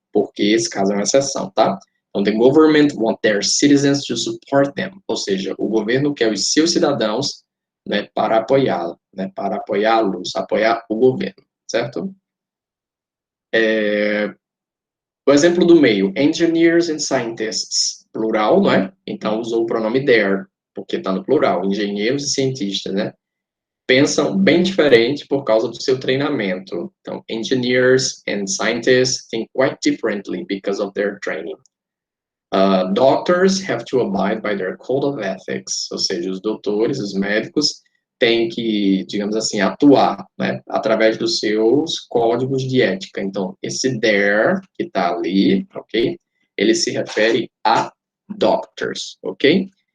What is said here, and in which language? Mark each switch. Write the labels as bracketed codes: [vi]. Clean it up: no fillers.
[pt] porque esse caso é uma exceção, tá? Então, [en] the government want their citizens to support them, [pt] ou seja, o governo quer os seus cidadãos, né, para apoiá-lo, né, para apoiá-los, apoiar o governo, certo? O exemplo do meio, [en] engineers and scientists, [pt] plural, não é? Então, usou o pronome their, porque está no plural, engenheiros e cientistas, né? Pensam bem diferente por causa do seu treinamento. [en] Então, engineers and scientists think quite differently because of their training. Doctors have to abide by their code of ethics, [pt] ou seja, os doutores, os médicos, têm que, digamos assim, atuar, né, através dos seus códigos de ética. Então, esse there, que está ali, ok? Ele se refere a doctors, ok?